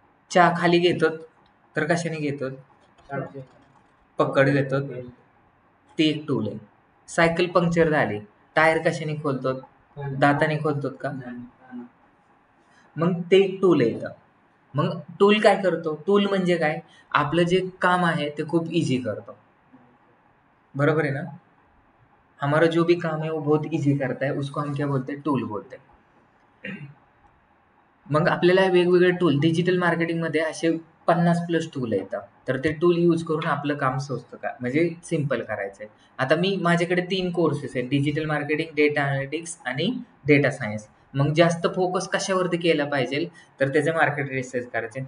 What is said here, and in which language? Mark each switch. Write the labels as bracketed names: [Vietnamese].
[Marathi] चहा खाली घेतो तर कशाने घेतो? पकड घेतो. ते एक टूल आहे. सायकल पंक्चर झाली, टायर कशाने खोलतो? दाताने खोलतो का? मग ते एक टूल आहे. मग टूल काय करतो? टूल म्हणजे काय? आपलं जे काम आहे ते खूप इझी करतो. बरोबर आहे ना? [Hindi] हमारा जो भी काम है वो बहुत इझी करता है, उसको हम क्या बोलते हैं? टूल बोलते हैं. [Marathi] मग आपल्याला वेगवेगळे टूल डिजिटल मार्केटिंगमध्ये असे 50+ टूल येतात. तर ते टूल यूज करून आपलं काम स्वस्त म्हणजे सिंपल करायचं आहे. आता माझ्याकडे 3 कोर्सेस आहेत. डिजिटल मार्केटिंग, डेटा अनॅलिटिक्स आणि डेटा सायन्स. मग जास्त फोकस कशावरती केला पाहिजे? तर त्याचं मार्केट रिसर्च करायचं आहे.